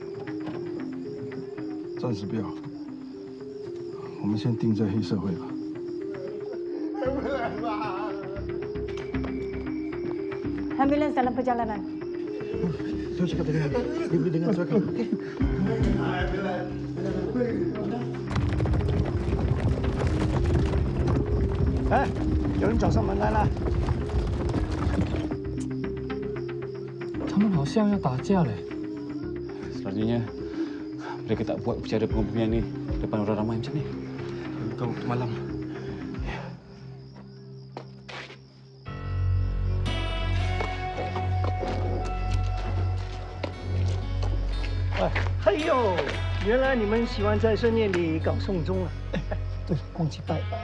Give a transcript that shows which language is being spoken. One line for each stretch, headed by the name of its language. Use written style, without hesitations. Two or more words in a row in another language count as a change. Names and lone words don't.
Chinese: 暂时不要，我们先定在黑社会吧。
Malay: Ambulans dalam perjalanan. Saya cakap tadi, dia boleh dengar suara kamu. Okey.
Chinese: Eh, 有人找上门来了。他们好像要打架嘞。
Malay: Selalunya mereka tak buat upacara pengukuhan ni depan orang ramai macam ni. Bukan waktu malam.
Chinese: 哎呦，原来你们喜欢在深夜里搞送终啊！对，忘记拜拜。